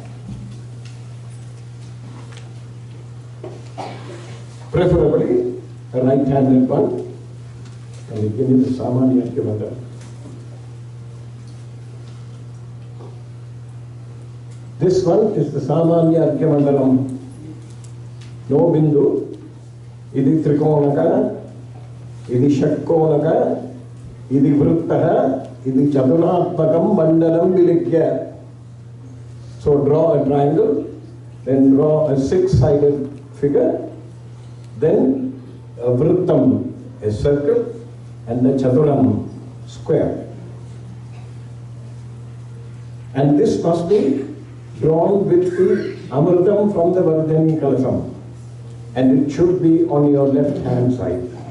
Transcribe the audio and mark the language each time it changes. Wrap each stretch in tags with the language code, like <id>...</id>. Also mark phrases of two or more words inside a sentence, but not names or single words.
<en>Preferably a right-handed one. And you give me the Samanya Argya Mandalam. This one is the Samanya Argya Mandalam. No bindu.</en> <sa>Idi Trikonaka, Idi Shakkonaka, Idi Vrittaha, Idi Chaturapakam Mandalam Vilikya.</sa> <en>So draw a triangle, then draw a 6-sided figure, then vrittam, a circle, and the chaturam, square. And this must be drawn with the amritam from the Vardhani Kalasam, and it should be on your left hand side.</en>